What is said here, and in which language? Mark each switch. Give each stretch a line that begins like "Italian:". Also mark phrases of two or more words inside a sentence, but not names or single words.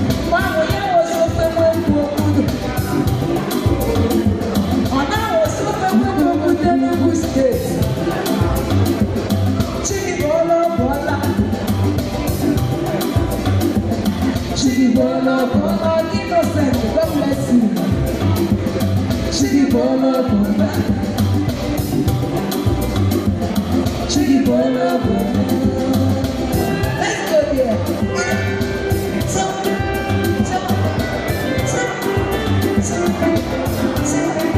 Igbo: Mgbe ahụ ya wụsị ofe nwe nkwu okwu. Ọ na-awụsị ofe nwe nkwu okwu n'Enugu Steeti. Chidi bụ ọla, ọ bụ ọla. Chidi bụ ọla, ọ bụ ọla.
English: Innocent, God bless you.
Igbo: Chidi bụ ọla, ọ bụ ọla. Chidi bụ ọla, ọ bụ ọla.
English: Let's go there. So, so, so, so, so,